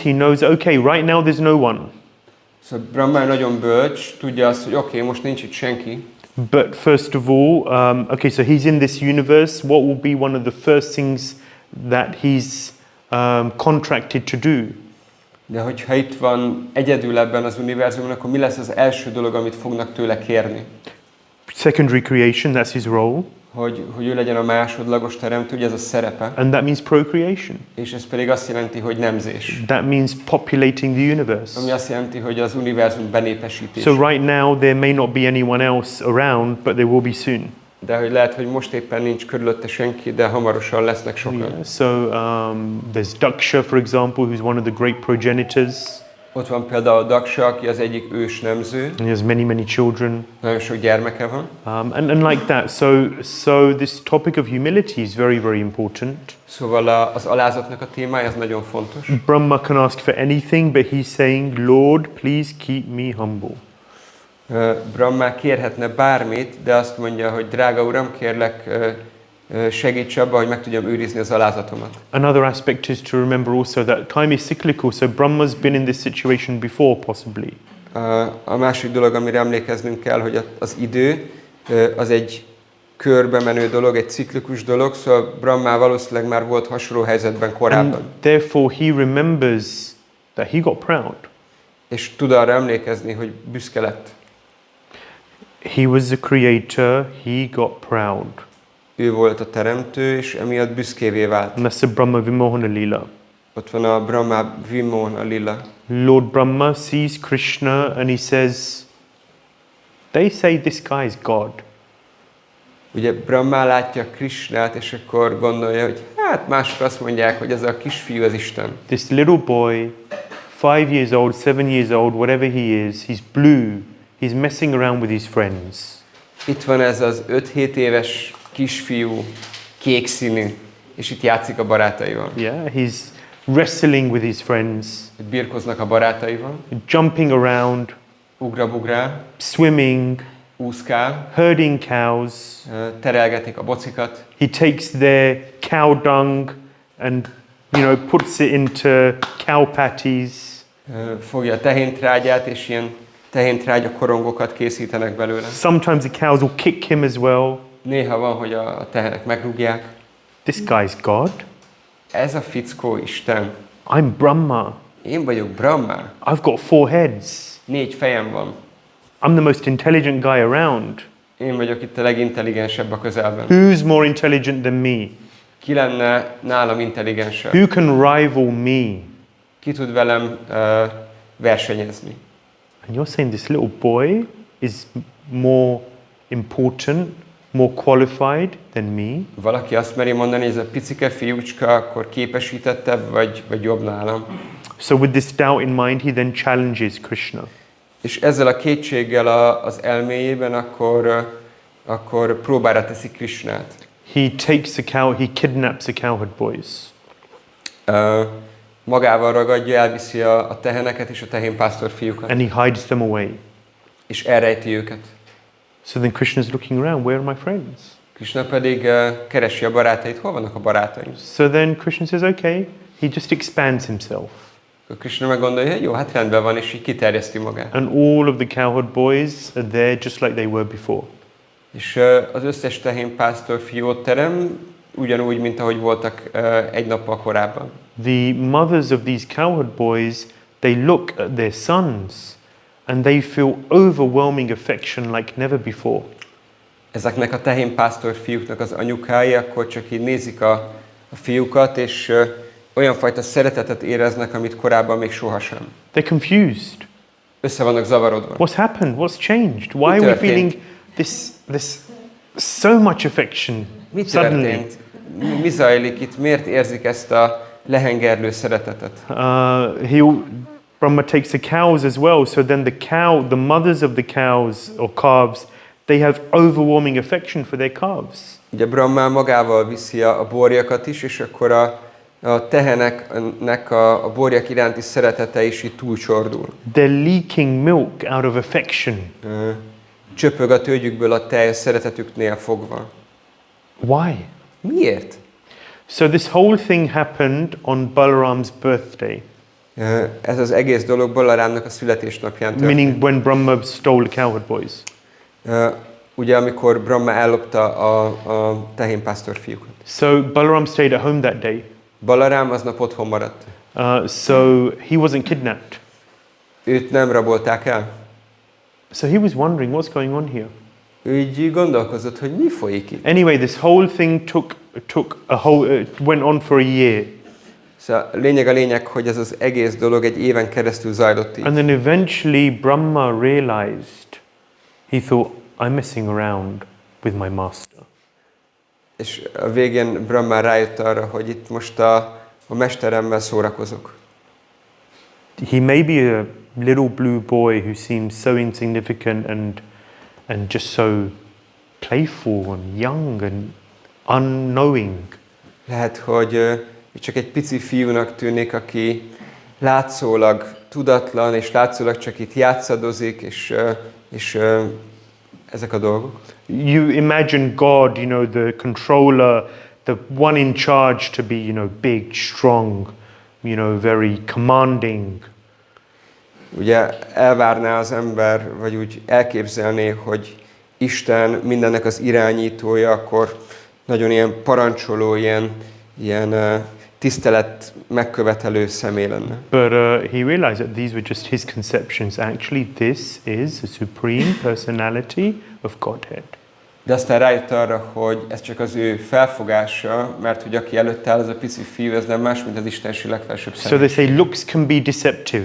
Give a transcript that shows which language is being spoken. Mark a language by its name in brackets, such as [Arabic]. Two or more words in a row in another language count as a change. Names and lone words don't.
[English] He knows, okay, right now there's no one. [Hungarian] Szóval Brahma nagyon bölcs, tudja azt, hogy oké, most nincs itt senki. [English] But first of all, okay, so he's in this universe. What will be one of the first things that he's contracted to do? [Hungarian] De hogyha itt van egyedül ebben az univerzumban, akkor mi lesz az első dolog, amit fognak tőle kérni? [English] Secondary creation, that's his role. [Hungarian] Hogy ő legyen a másodlagos teremtő, ugye ez a szerepe. [English] And that means procreation. [Hungarian] És ez pedig azt jelenti, hogy nemzés. [English] That means populating the universe. [Hungarian] Ami azt jelenti, hogy az univerzum benépesítés. [English] So right now there may not be anyone else around, but there will be soon. [Hungarian] De hogy lehet, hogy most éppen nincs körülötte senki, de hamarosan lesznek sokan. [English] Yeah. So there's Daksha, for example, who's one of the great progenitors. [Hungarian] Ott van például Daksha, aki az egyik ős nemző. [English] And he has many children. [Hungarian] Nagyon sok gyermeke van. [English] And like that. So this topic of humility is very important. [Hungarian] Szóval az alázatnak a témája az nagyon fontos. [English] Brahma can ask for anything, but he's saying, Lord, please keep me humble. [Hungarian] Brahma kérhetne bármit, de azt mondja, hogy drága Uram, kérlek, segíts abba, hogy meg tudjam őrizni az alázatomat. [English] Another aspect is to remember also that time is cyclical, so Brahma's been in this situation before, possibly. [Hungarian] A másik dolog, amire emlékeznünk kell, hogy az idő az egy körbe menő dolog, egy ciklikus dolog, szóval Brahma valószínűleg már volt hasonló helyzetben korábban. [English] And therefore he remembers that he got proud. [Hungarian] És tud arra emlékezni, hogy büszke lett. [English] He was the creator, he got proud. [Hungarian] Ő volt a teremtő, és emiatt büszkévé vált. [English] And that's the Brahma Vimohana Lila. [Hungarian] Ott van a Brahma Vimohana Lila. [English] Lord Brahma sees Krishna and he says, they say this guy is God. [Hungarian] Ugye Brahma látja Krishnát, és akkor gondolja, hogy hát mások azt mondják, hogy ez a kisfiú az Isten. [English] This little boy 5 years old, 7 years old, whatever he is, he's blue. He's messing around with his friends. [Hungarian] Itt van ez az 5-7 éves kisfiú, kék színű, és itt játszik a barátaival. [English] Yeah, he's wrestling with his friends, [Hungarian] Birkoznak a barátaival, [English] jumping around, [Hungarian] ugrabugrál, [English] swimming, [Hungarian] úszkál, [English] herding cows. [Hungarian] terelgetik a bocikat, [English] He takes their cow dung and, puts it into cow patties. [Hungarian] fogja a tehéntrágyát, és ilyen tehéntrágya korongokat készítenek belőle. [English] Sometimes the cows will kick him as well. [Hungarian] Néha van, hogy a tehenek megrúgják. [English] This guy's God. [Hungarian] Ez a fickó Isten. [English] I'm Brahma. [Hungarian] Én vagyok Brahma. [English] I've got 4 heads. [Hungarian] 4 fejem van. [English] I'm the most intelligent guy around. [Hungarian] Én vagyok itt a legintelligensebb a közelben. [English] Who's more intelligent than me? [Hungarian] Ki lenne nálam intelligensebb? [English] Who can rival me? [Hungarian] Ki tud velem versenyezni? [English] And you're saying this little boy is more important, more qualified than me? [Hungarian] Valaki azt meri mondani, hogy ez a picike fiúcska akkor képesítettebb, vagy jobb nálam. [English] So with this doubt in mind, he then challenges Krishna. [Hungarian] És ezzel a kétséggel az elméjében akkor próbára teszi Krishnát. [English] He kidnaps the cowherd boys. [Hungarian] Magával ragadja, elviszi a teheneket és a tehénpásztor fiúkat. [English] And he hides them away. [Hungarian] És elrejti őket. [English] So then Krishna is looking around, where are my friends? [Hungarian] Krishna pedig keresi a barátait, hol vannak a barátaim? [English] So then Krishna says, okay, he just expands himself. [Hungarian] Krishna meg gondolja, hogy jó, hát rendben van, és így kiterjeszti magát. [English] And all of the cowherd boys are there just like they were before. [Hungarian] És az összes tehénpásztor fiú ott terem, ugyanúgy, mint ahogy voltak egy nappal korábban. [English] The mothers of these cowherd boys, they look at their sons and they feel overwhelming affection like never before. [Hungarian] Ezeknek a tehénpásztor fiúknak az anyukái akkor csak így nézik a fiúkat, és olyan fajta szeretetet éreznek, amit korábban még sohasem. [English] They're confused. [Hungarian] Össze vannak zavarodva. [English] What's happened? What's changed? Why are we feeling this so much affection [Hungarian] Mi [English] suddenly? [Hungarian] történt? Mi zajlik itt? Miért érzik ezt a lehengerlő szeretetet? [English] Brahma takes the cows as well, so then the mothers of the cows or calves, they have overwhelming affection for their calves. [Hungarian] Ugye Brahma magával viszi a borjakat is, és akkor a teheneknek a borjak iránti szeretete is így túlcsordul. [English] They're leaking milk out of affection. [Hungarian] Csöpög a tőgyükből a tej szeretetüknél fogva. [English] Why? [Hungarian] Miért? [English] So this whole thing happened on Balaram's birthday. [Hungarian] Ez az egész dolog Balarámnak a születésnapján történt. [English] Meaning when Brahma stole the cowherd boys. [Hungarian] Ugye amikor Brahma ellopta a tehénpásztor fiúkat. [English] So Balaram stayed at home that day. [Hungarian] Balarám aznap otthon maradt. [English] So he wasn't kidnapped. [Hungarian] Őt nem rabolták el. [English] So he was wondering what's going on here. [Hungarian] Ő így gondolkozott, hogy mi folyik itt. [English] Anyway, this whole thing went on for a year. [Hungarian] Szóval lényeg, hogy ez az egész dolog egy éven keresztül zajlott így. [English] And then eventually Brahma realized, he thought, I'm messing around with my master. [Hungarian] És a végén Brahma rájött arra, hogy itt most a mesteremmel szórakozok. [English] He may be a little blue boy who seems so insignificant and just so playful and young and unknowing. [Hungarian] Lehet, hogy csak egy pici fiúnak tűnik, aki látszólag tudatlan, és látszólag csak itt játszadozik, és ezek a dolgok. [English] You imagine God, the controller, the one in charge to be, big, strong, very commanding. [Hungarian] Ugye elvárná az ember, vagy úgy elképzelné, hogy Isten mindennek az irányítója, akkor nagyon ilyen parancsoló, ilyen tisztelet megkövetelő személy lenne. [English] But he realized that these were just his conceptions. Actually, this is the supreme personality of Godhead. [Hungarian] De aztán rájött arra, hogy ez csak az ő felfogása, mert hogy aki előtt áll, az a pici fiú, ez nem más, mint az istenség legfelsőbb [English] So they [Hungarian] személyiség. [English] say looks can be deceptive.